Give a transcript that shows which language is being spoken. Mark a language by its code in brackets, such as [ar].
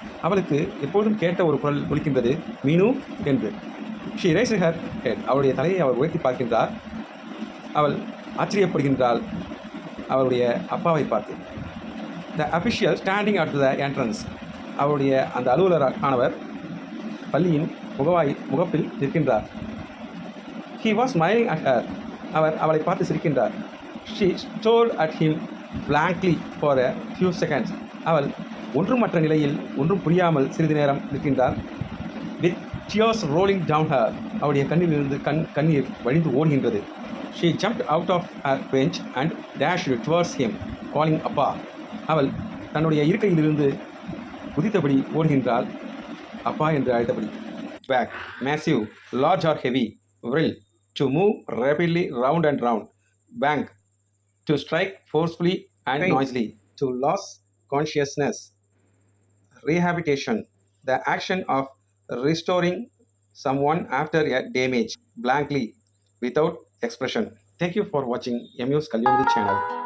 [ta] அவளுக்கு எப்பொழுதும் கேட்ட ஒரு குரல் ஒலிக்கின்றது, மீனு என்று. [en] She raised her head. [ta] அவளுடைய தலையை அவள் உயர்த்தி பார்க்கின்றார். அவள் ஆச்சரியப்படுகின்றாள் அவளுடைய அப்பாவை பார்த்து. [en] The official standing at the entrance. [ta] அவளுடைய அந்த அலுவலரானவர் பள்ளியின் முகப்பில் நிற்கின்றார். [en] He was smiling at her. [ta] அவர் அவளை பார்த்து சிரிக்கின்றார். [en] She stared at him blankly for a few seconds. [ta] அவள் ஒன்றுமற்ற நிலையில் ஒன்றும் புரியாமல் சிறிது நேரம் நிற்கின்றார். [en] With tears rolling down her. [ta] அவளுடைய கண்ணிலிருந்து கண்ணீர் வழிந்து ஓடுகின்றது. [en] She jumped out of her bench and dashed towards him, calling Appa. [ta] அவள் தன்னுடைய இருக்கையிலிருந்து குதித்தபடி ஓடுகின்றாள், அப்பா என்று அழைத்தபடி. [en] Bag, massive, large or heavy, vril, to move rapidly round and round. Bang, to strike forcefully and noisily, to lose consciousness. Rehabilitation, the action of restoring someone after a damage, blankly, without expression. Thank you for watching MU's Kalyanamurthy channel.